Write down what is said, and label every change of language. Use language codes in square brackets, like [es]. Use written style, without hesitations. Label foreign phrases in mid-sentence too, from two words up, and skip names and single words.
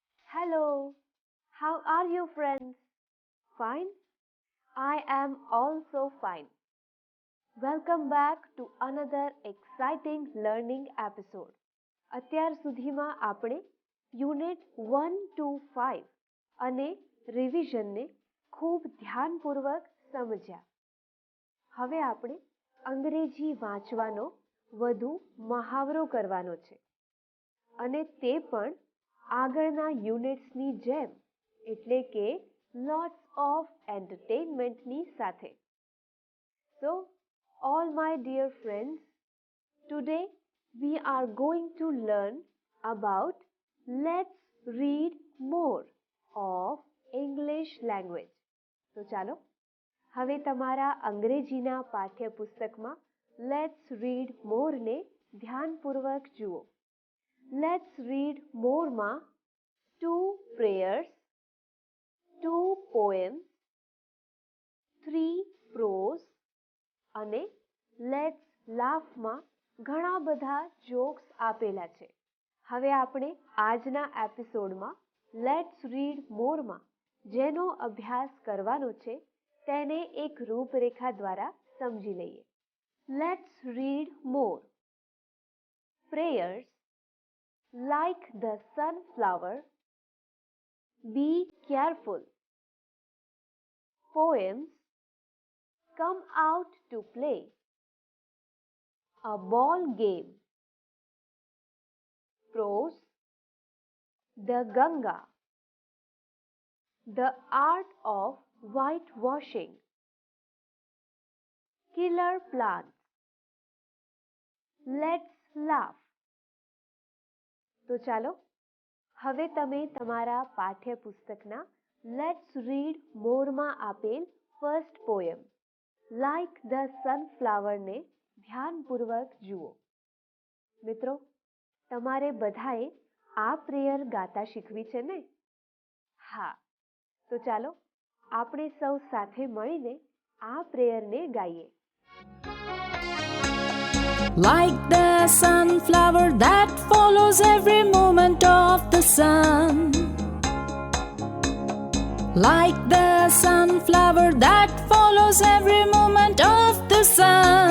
[en] Hello, how are you, friends? Fine? I am also fine. Welcome back to another exciting learning episode. [gu] અત્યાર સુધીમાં આપણે યુનિટ 1 to 5 અને રિવિઝનને ખૂબ ધ્યાનપૂર્વક સમજ્યા. હવે આપણે અંગ્રેજી વાંચવાનો વધુ મહાવરો કરવાનો છે અને તે પણ આગળના યુનિટ્સની જેમ, એટલે કે [en] lots of entertainment [gu] ની સાથે. [en] So, all my dear friends, today we are going to learn about let's read more of English language. [gu] તો ચાલો હવે તમારા અંગ્રેજીના પાઠ્યપુસ્તકમાં Let's read more ને ધ્યાનપૂર્વક જુઓ. Let's read more માં [en] 2 prayers, 2 poems, 3 prose [gu] અને Let's laugh માં ઘણા બધા જોક્સ આપેલા છે. હવે આપણે આજના એપિસોડમાં Let's read more માં જેનો અભ્યાસ કરવાનો છે તેને એક રૂપરેખા દ્વારા સમજી લઈએ. [en] Let's read more. Prayers, like the sunflower, be careful. Poems, come out to play. A ball game. Prose, the Ganga. The art of whitewashing. Killer plants. Let's laugh. [gu] તો ચાલો હવે તમે તમારા પાઠ્યપુસ્તકના Let's read more માં આપેલ [en] first poem [gu] લાઇક ધ સનફ્લાવર ને ધ્યાનપૂર્વક જુઓ. મિત્રો, તમારે બધાએ આ પ્રેયર ગાતા શીખવી છે ને? હા, તો ચાલો આપણે સૌ સાથે મળીને આ પ્રેયરને ગાઈએ. [en] Like the sunflower that follows every moment of the sun. Like the sunflower that follows every moment of the sun.